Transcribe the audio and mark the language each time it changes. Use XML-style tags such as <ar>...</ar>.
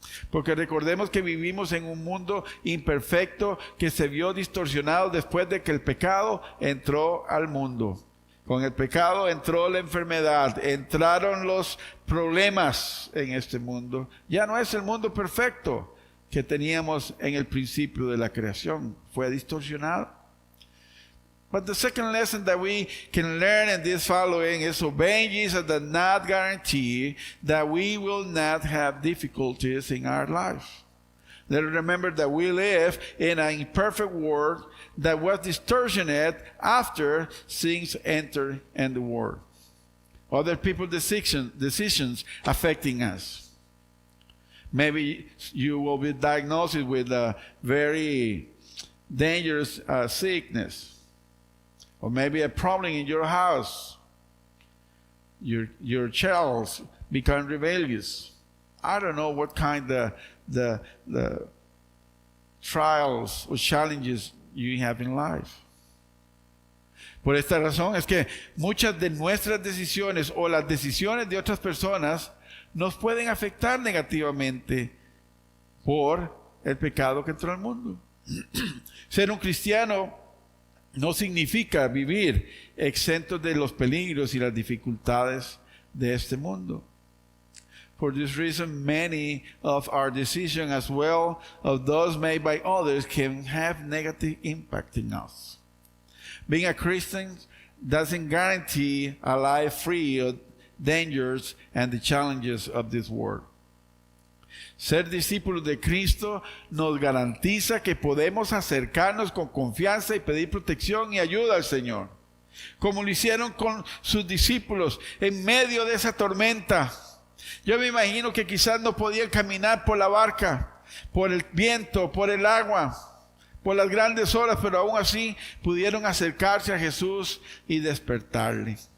<es>Porque recordemos que vivimos en un mundo imperfecto que se vio distorsionado después de que el pecado entró al mundo. Con el pecado entró la enfermedad, entraron los problemas en este mundo. Ya no es el mundo perfecto que teníamos en el principio de la creación. Fue distorsionado.</es> <en>But the second lesson that we can learn in this following is obeying Jesus does not guarantee that we will not have difficulties in our life. Let us remember that we live in an imperfect world that was distorted after sins entered in the world. Other people's decisions affecting us. Maybe you will be diagnosed with a very dangerous sickness. Or maybe a problem in your house. Your child become rebellious. I don't know what kind of the trials or challenges you have in life.</en> <es>Por esta razón es que muchas de nuestras decisiones o las decisiones de otras personas nos pueden afectar negativamente por el pecado que entró al mundo. Ser un cristiano no significa vivir exentos de los peligros y las dificultades de este mundo.</es> <en>For this reason, many of our decisions as well as those made by others can have negative impact in us. Being a Christian doesn't guarantee a life free of dangers and the challenges of this world.</en> <es>Ser discípulos de Cristo nos garantiza que podemos acercarnos con confianza y pedir protección y ayuda al Señor, como lo hicieron con sus discípulos en medio de esa tormenta. Yo me imagino que quizás no podían caminar por la barca, por el viento, por el agua, por las grandes olas, pero aún así pudieron acercarse a Jesús y despertarle.</es>